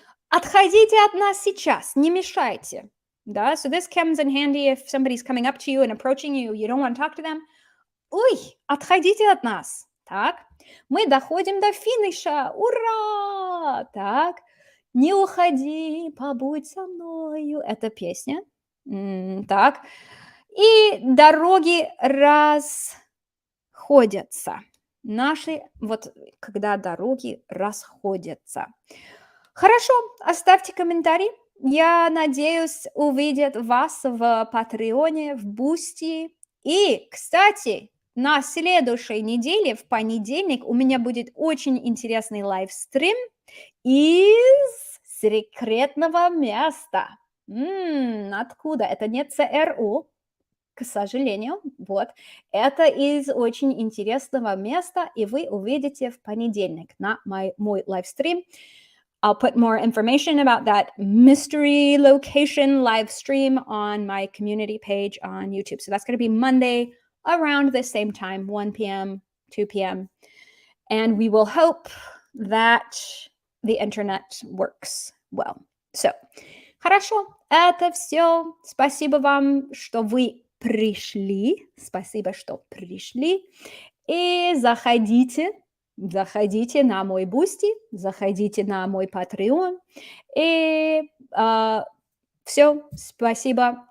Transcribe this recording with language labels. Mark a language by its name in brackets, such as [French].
[Russian] Отходите от нас сейчас, не мешайте. [English] Да, so this comes in handy if somebody's coming up to you and approaching you, you don't want to talk to them. [Russian] Ой, отходите от нас. Так, мы доходим до финиша. Ура! Так, не уходи, побудь со мною. Это песня. Так, и дороги расходятся. Наши, вот когда дороги расходятся. Хорошо, оставьте комментарий. Я надеюсь увидеть вас в Патреоне, в Boosty. И, кстати, на следующей неделе, в понедельник, у меня будет очень интересный лайвстрим из секретного места. Откуда? Это не ЦРУ. К сожалению, вот. Это из очень интересного места, и вы увидите в понедельник на мой лайвстрим. [English] I'll put more information about that mystery location live stream on my community page on YouTube. So that's going to be Monday around the same time, 1 p.m., 2 p.m. And we will hope that the internet works well. [Russian] So, хорошо, это все. Спасибо вам, что вы пришли. Спасибо, что пришли. И заходите на мой Boosty, заходите на мой Patreon. И все, спасибо.